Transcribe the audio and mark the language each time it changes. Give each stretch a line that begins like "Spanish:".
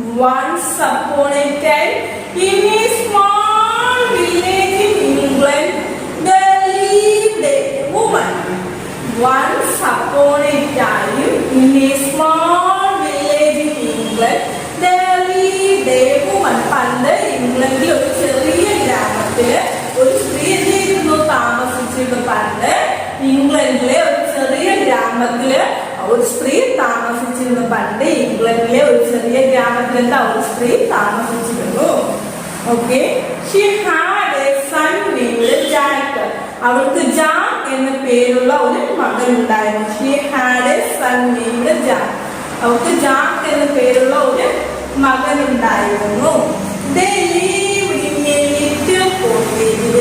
English: Once upon a time, in a small village in England, there lived a woman. Once upon a time, in a small village in England, there lived a woman.
Malayalam: പണ്ട് ഇംഗ്ലണ്ടിൽ ഒരു ചെറിയ ഗ്രാമത്തില് ഒരു സ്ത്രീ എന്തെയ്തിരുന്നു? താമസിച്ചിരുന്നു. പണ്ട് ഇംഗ്ലണ്ടിലെ ഒരു ചെറിയ ഗ്രാമത്തില് ഒരു സ്ത്രീ താമസിച്ചിരുന്നു. പണ്ട് ഇംഗ്ലണ്ടിലെ ഒരു ചെറിയ ഗ്രാമത്തിൽ എന്താ ഒരു സ്ത്രീ താമസിച്ചിരുന്നു. Okay.
English: She had a son named Jack.
Malayalam: അവൾക്ക് ജാക്ക് എന്ന പേരുള്ള ഒരു മകൻ ഉണ്ടായിരുന്നു.
English: She had a son named Jack.
Malayalam: അവൾക്ക് ജാക്ക് എന്ന പേരുള്ള ഒരു മകൻ ഉണ്ടായിരുന്നു.
English: They lived in a little cottage.